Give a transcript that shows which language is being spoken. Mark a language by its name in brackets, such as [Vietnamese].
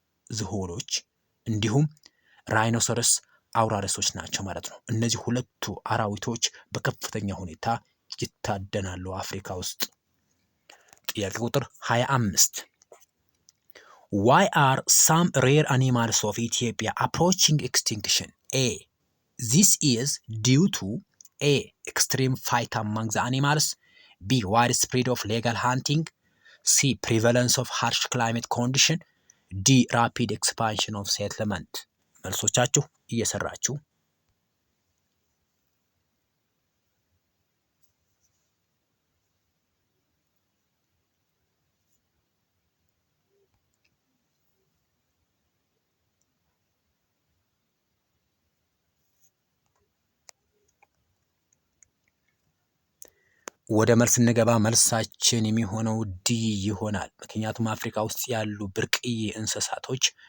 [Amharic] ዝሆኖች እንዲሁም ራይኖሰረስ አውራሪሶች ናቸው ማለት ነው። እነዚህ ሁለቱ አራዊቶች በከፍተኛ ሁኔታ ይታደናሉ አፍሪካ ውስጥ። ጥያቄ ቁጥር 25 [English] Why are some rare animals of Ethiopia approaching extinction? A. This is due to A. Extreme fight among the animals. B. Widespread of legal hunting. C. Prevalence of harsh climate condition. D. Rapid expansion of settlement. [Amharic] መልሶቻችሁ እየሰራችሁ ወደ መልስ እንገባ። መልሳችን የሚሆነው ዲ ይሆናል። ምክንያቱም አፍሪካ ውስጥ ያሉ ብርቅዬ እንስሳቶች